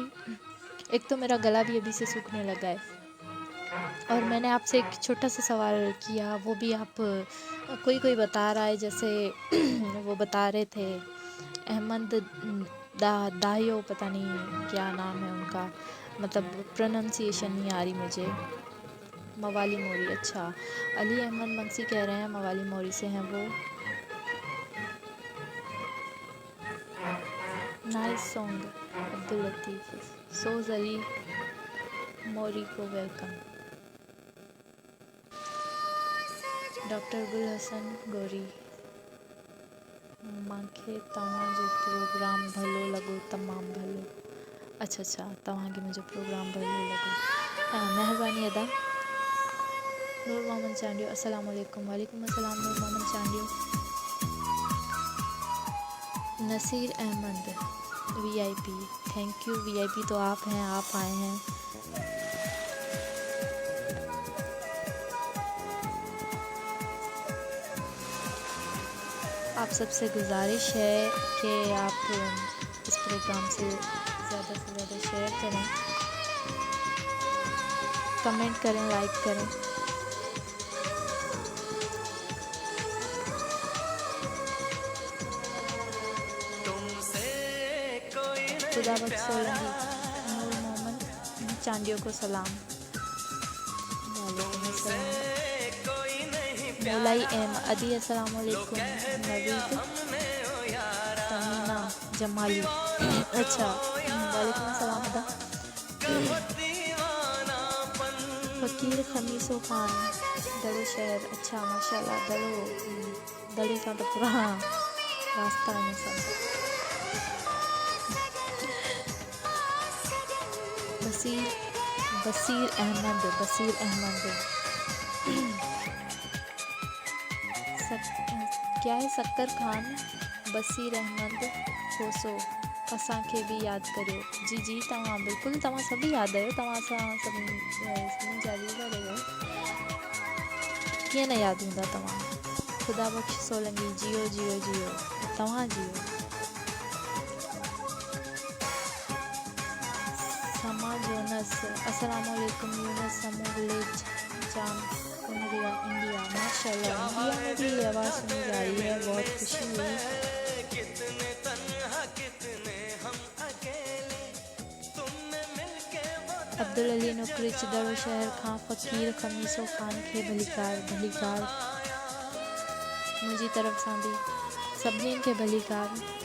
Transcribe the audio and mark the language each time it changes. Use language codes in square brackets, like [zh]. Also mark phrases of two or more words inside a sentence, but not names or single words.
[ur] ایک تو میرا گلا بھی ابھی سے سوکھنے لگا ہے، اور میں نے آپ سے ایک چھوٹا سا سوال کیا، وہ بھی آپ کوئی بتا رہا ہے، جیسے وہ بتا رہے تھے احمد داہیو، پتا نہیں کیا نام ہے ان کا، مطلب پرونن سی ایشن نہیں آ رہی مجھے. موالی موری، اچھا. علی احمد منسی کہہ رہے ہیں موالی موری سے ہیں وہ. [en] nice song अब्दुल लतीफ़। [ur] سوز علی موری کو ویلکم. [sd] डॉक्टर गुल हसन गोरी, मूंखे तव्हां जो प्रोग्राम भलो लॻो, तमामु भलो। अच्छा अच्छा, तव्हांखे मुंहिंजो प्रोग्राम भलो लॻो, महिरबानी अदा। [ar] नूर मोहम्मद चांडियो, السلام علیکم. وعلیکم السلام नूर मोहम्मद चांडियो। [en] नसीर अहमद वीआईपी, thank you. [ur] وی آئی پی تو آپ ہیں، آپ آئے ہیں۔ آپ سب سے گزارش ہے کہ آپ اس پروگرام سے زیادہ شیئر کریں، کمنٹ کریں، لائک کریں. خدا بخش سولنگی، نور محمد چانڈیو کو سلام. [ar] وعلیکم السلام. मौलाई एम अदी, السلام علیکم. नवीद तमीना जमाली, अच्छा, وعلیکم السلام ادا. [ur] فقیر خمیسو خان، دڑو شہر، اچھا ماشاءاللہ. دڑے ساں تو پرانا راستہ ہے سب. بشیر احمد کیا ہے? [sd] सक्कर खान, बसीर अहमद कोसो, असांखे भी यादि करियो। जी जी, तव्हां बिल्कुलु, तव्हां सभु यादि आहियो, तव्हां सां सभिनी जा रीडर आहियो, कीअं न यादि हूंदा तव्हां। खुदा बख्श सोलंकी, जियो जियो जियो, तव्हां जियो। [ar] समा जोनस, السلام علیکم. [ur] یونس سمو ولیج جام کنریا انڈیا، ماشاءاللہ. انڈیا میں بھی یہ آواز سنی جا رہی ہے، بہت خوشی ہوئی. [sd] अब्दुल अली नुकरिच, दड़ो शहर खां फ़कीर खमीसो खान खे भलीकार मुंहिंजी तरफ़ सां बि सभिनी खे भलीकार।